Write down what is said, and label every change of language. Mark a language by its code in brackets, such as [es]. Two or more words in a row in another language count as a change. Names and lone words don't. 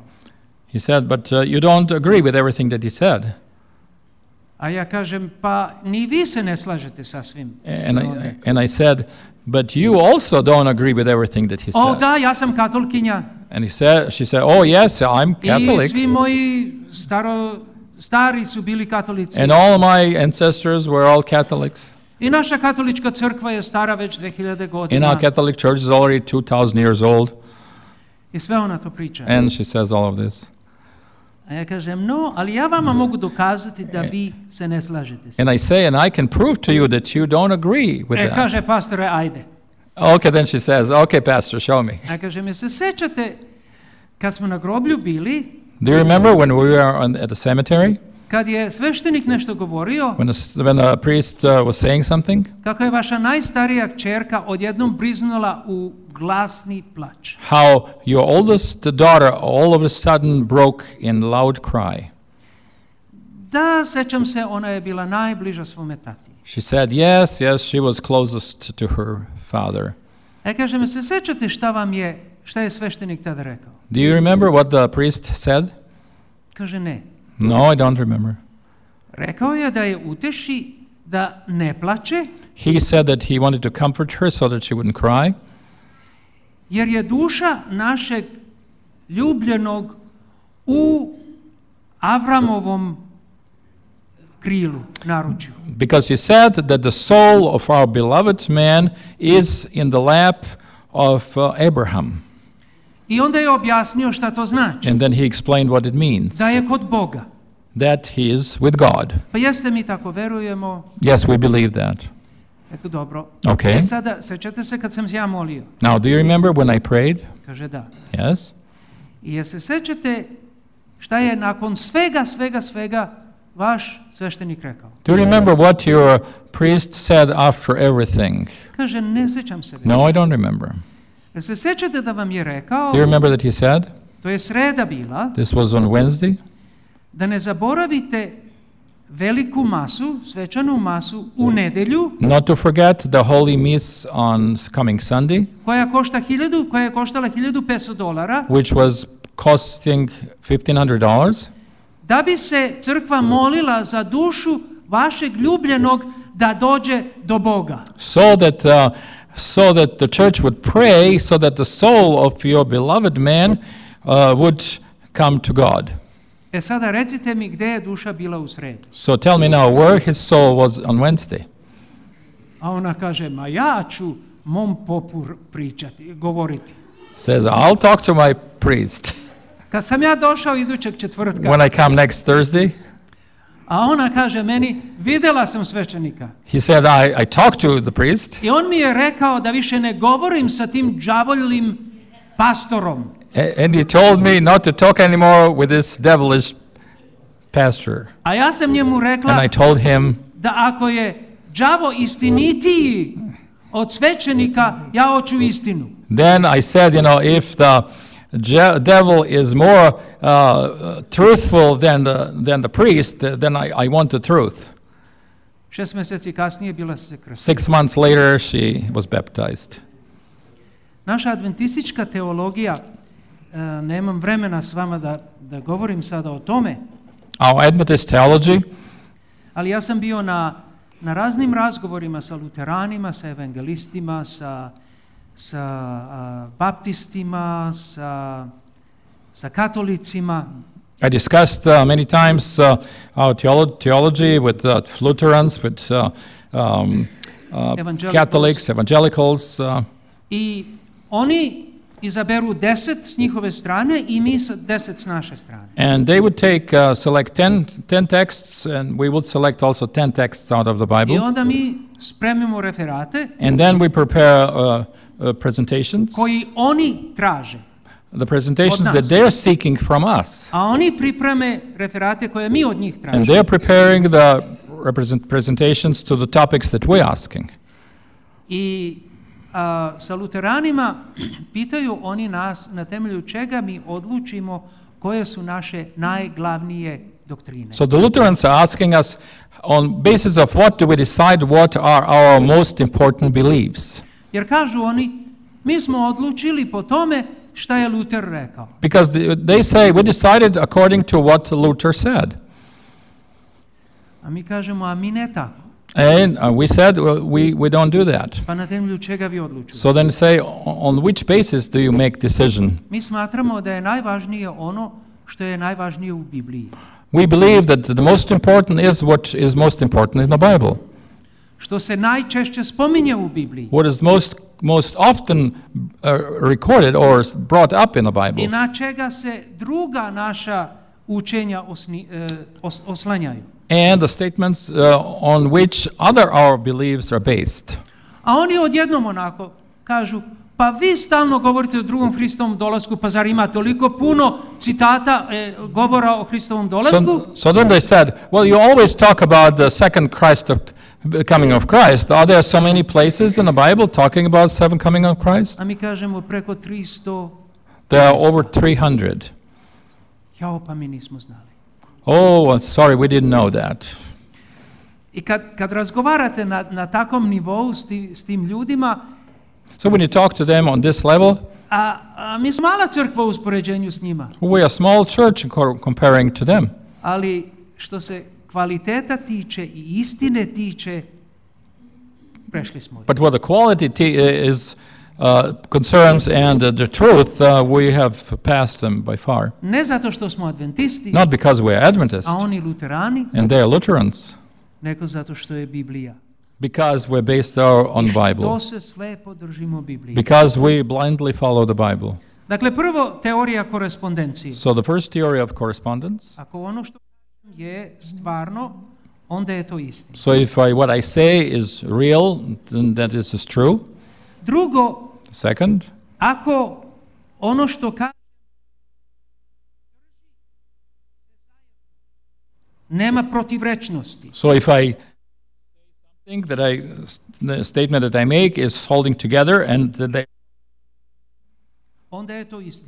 [en] He said, but you don't agree with everything that he said. [sr] A ja kažem, pa ni vi se ne slažete sa svim. [en] And I said, but you also don't agree with everything that he said. [sr] O da, ja sam katolkinja. [en] And she said, oh yes, I'm Catholic. [sr] I svi moji stari su bili katolici. [en] And all my ancestors were all Catholics. [sr] I naša katolička crkva je stara već 2000 godina. [en] And our Catholic church is already 2000 years old. [sr] I sve ona to priča. [en] And she says all of this. [sr] A ja kažem, no, ali ja vama mogu dokazati da vi se ne slažete. [en] And I say, and I can prove to you that you don't agree with that. [sr] Kaže, pastore, ajde. [en] Okay, then she says, okay, pastor, show me. [sr] A kažem, se sećate kad smo na groblju bili? [en] Do you remember when we were at the cemetery? [sr] Kad je sveštenik nešto govorio, [en] when the priest was saying something, [sr] kako je vaša najstarija kćerka odjednom briznula u glasni plač. [en] How your oldest daughter all of a sudden broke in loud cry. [sr] Da, sećam se, ona je bila najbliža svome tati. [en] She said, yes, she was closest to her father. [sr] Kažem, se sećate šta je sveštenik tada rekao? [en] Do you remember what the priest said? [sr] Kaže, ne. [en] No, I don't remember. [sr] Rekao je da je uteši da ne plače. [en] He said that he wanted to comfort her so that she wouldn't cry. [sr] Jer je duša našeg ljubljenog u Avramovom krilu, naručju. [en] Because he said that the soul of our beloved man is in the lap of Abraham. [sr] I onda je objasnio šta to znači. [en] And then he explained what it means. [sr] Da je kod Boga. [en] That he is with God. [sr] Pa jeste mi tako verujemo? [en] Yes, we believe that. [sr] Eko dobro. [en] Okay. [sr] Sada, sećate se kad sam ja molio? [en] Now, do you remember when I prayed? [sr] Kaže da. [en] Yes. [sr] I se sećate šta je nakon svega vaš sveštenik rekao? [en] Do you remember what your priest said after everything? [sr] Kaže, ne sećam se. [en] No, I don't remember. [sr] Se sećate da vam je rekao? [en] Do you remember that he said? [sr] To je sreda bila. [en] This was on Wednesday. [sr] Da ne zaboravite veliku masu, svečanu masu u nedelju. [en] Not to forget the holy mass on coming Sunday. [sr] Koja je koštala $1,500. [en] Which was costing $1,500. [sr] Da bi se crkva molila za dušu vašeg ljubljenog da dođe do Boga. [en] So that the church would pray so that the soul of your beloved man would come to God. [sr] Sada recite mi gdje je duša bila u sredu. [en] So tell me now where his soul was on Wednesday. [sr] A ona kaže, ma ja ću mom popu govoriti. [en] Says, I'll talk to my priest. [sr] Kad sam ja došao idućeg četvrtka. [en] When I come next Thursday. [sr] A ona kaže meni, vidjela sam svećenika. [en] He said, I talked to the priest. [sr] I on mi je rekao da više ne govorim sa tim đavoljim pastorom. [en] And he told me not to talk anymore with this devilish pastor. [sr] A ja sam njemu rekla, [en] and I told him, [sr] da ako je đavo istinitiji od svećenika, ja hoću istinu. [en] Then I said, if the devil is more truthful than the priest, then I want the truth. [sr] 6 mjeseci kasnije bila se krstila. [en] 6 months later she was baptized. [sr] Naša adventistička teologija, nemam vremena s vama da govorim sada o tome. [en] Our Adventist theology. [sr] Ali ja sam bio na raznim razgovorima sa luteranima, sa evangelistima, sa baptistima, sa katolicima. [en] I discussed many times our theology with Lutherans, with Catholics, evangelicals. [sr] I oni izaberu 10 s njihove strane i mi 10 s naše strane. [en] And they would select 10 texts, and we would select also 10 texts out of the Bible. [sr] I onda mi spremimo referate [en] And then we prepare presentations. [sr] koji oni traže. [en] The presentations that they're seeking from us. [sr] A oni pripreme referate koje mi od njih [en] And [sr] tražimo. [en] they're preparing the presentations to the topics that we're asking. [sr] I sa luteranima pitaju oni nas na temelju čega mi odlučimo koje su naše najglavnije doktrine. [en] So the Lutherans are asking us on basis of what do we decide what are our most important beliefs. [sr] Jer kažu oni, mi smo odlučili po tome šta je Luther rekao. [en] Because they say we decided according to what Luther said. [sr] A mi kažemo, a mi ne tako. [en] And we said we don't do that. [sr] Pa na temelju čega vi odlučujete? [en] So then say on which basis do you make decision? [sr] Mi smatramo da je najvažnije ono što je najvažnije u Bibliji. [en] We believe that the most important is what is most important in the Bible. [sr] Što se najčešće spominje u Bibliji. [en] What is most often recorded or brought up in the Bible. [sr] I na čega se druga naša učenja oslanjaju. [en] And the statements on which other our beliefs are based. [sr] A oni odjednom onako kažu, pa vi stalno govorite o drugom Hristovom dolasku, pa zar ima toliko puno citata govora o Hristovom dolasku? [en] So then they said, well, you always talk about the second coming of Christ. Are there so many places in the Bible talking about second coming of Christ? [sr] A mi kažemo preko 300. [en] There are over 300. [sr] Jao, pa mi nismo znali. [en] Oh, sorry, we didn't know that. [sr] I kad razgovarate na takvom nivou s tim ljudima, [en] so when you talk to them on this level, [sr] a mi smo mala crkva u uspoređenju s njima. [en] We are a small church comparing to them. [sr] Ali što se kvaliteta tiče i istine tiče, prešli smo. [en] But what the quality is concerns and the truth, we have passed them by far. [sr] Ne zato što smo adventisti, [en] not because we are Adventists, [sr] a oni luterani, [en] and they are Lutherans, [sr] nego zato što je Biblija. [en] Because we're based on the Bible. [sr] To se slepo držimo Biblije. [en] Because we blindly follow the Bible. [sr] Dakle, prvo teorija korespondencije. [en] So the first theory of correspondence. [sr] Ako ono što je stvarno, onda je to istina. [en] So if what I say is real, then that is true. [sr] Drugo, [en] second, [sr] ako ono što kaže nema protivrečnosti. [en] So if I think that the statement that I make is holding together and that [sr] onda je to istina.